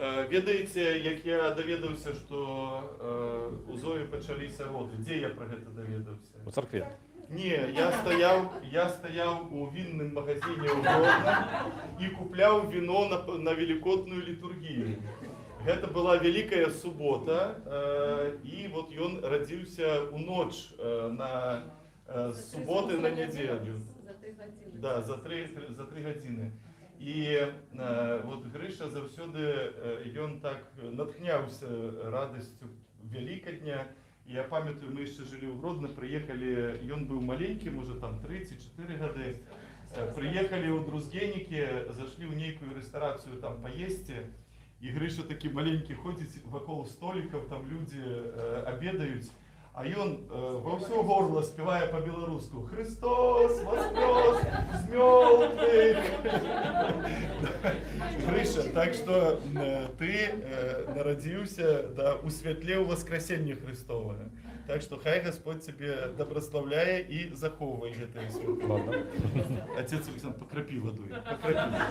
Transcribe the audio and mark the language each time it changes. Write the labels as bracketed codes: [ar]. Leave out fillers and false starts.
[uk] Ведаеце, як я доведався, що у Зої почалися роди. Де я про це доведався? У церкві. Ні, я стояв у винном магазині у Гродно і купляв вино на Великодную літургію. [be] Гэта была Великая субота, і вот ён радзіўся у ноч на суботы на нядзелю. За 3 гадзіны. Да, за 3 гадзіны. І вот Грыша заўсёды ён так натхняўся радасцю Великадня. І я памятаю, мы яшчэ жылі ў Гродно, прыехалі, ён быў маленькі, можа там 3-4 гады. Прыехалі ў Друзгенікі, зашлі ў нейкую рэстарацыю там паесці. І Грыша такі маленькі ходзіць вакол столікаў, там людзі абедаюць, а ён ва ўсё горла спявае па-беларуску: «Христос воскрес з мёртвых». Грыша, так што ты нарадзіўся у святле ў воскресення Христовага. Так што хай Господь цябе добраславляе і захоўвае гэтае святло. Отец Александр, покрапі вадой, покрапі.